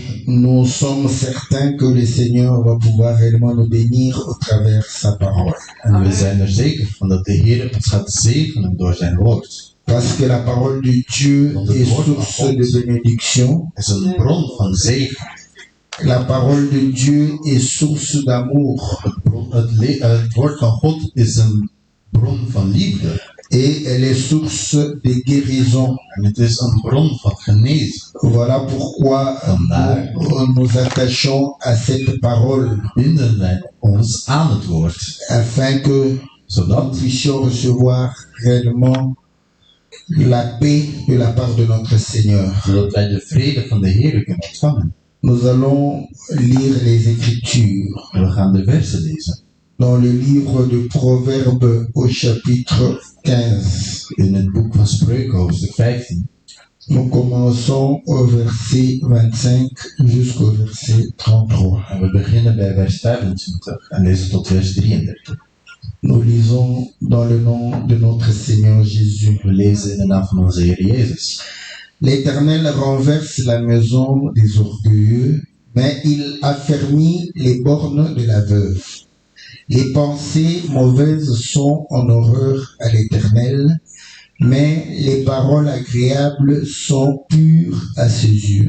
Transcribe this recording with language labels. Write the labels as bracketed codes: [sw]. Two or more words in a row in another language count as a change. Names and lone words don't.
[fr] nous sommes certains que le Seigneur va pouvoir réellement nous bénir au travers de sa parole. [nl] En we zijn zeker van dat de Heer ons gaat zegenen door zijn woord. [fr] Parce que la parole de Dieu est source de bénédiction. [nl] Het is een bron van zegen. [fr] La parole de Dieu est source d'amour. [nl] Het woord van God is een bron van liefde. [fr] Et elle est source de guérison. [nl] En het is een bron van genezing. [fr] Voilà pourquoi nous nous attachons à cette parole. [nl] Binden wij ons aan het woord. [fr] Afin que nous puissions recevoir réellement la paix de la part de notre Seigneur. [nl] Zodat wij de vrede van de Heer kunnen ontvangen. [fr] Nous allons lire les Écritures. [nl] En we gaan de versen lezen. [fr] Dans le livre de Proverbes au chapitre 15. [nl] In het boek van Spreuken, hoofdstuk 15. [fr] Nous commençons au verset 25 jusqu'au verset 33. [nl] En we beginnen bij vers 25 en lezen tot vers 33. [fr] Nous lisons dans le nom de notre Seigneur Jésus. [nl] We lezen in de naam van onze Heer Jezus. [fr] L'Éternel renverse la maison des orgueilleux, mais il affermit les bornes de la veuve. Les pensées mauvaises sont en horreur à l'Éternel, mais les paroles agréables sont pures à ses yeux.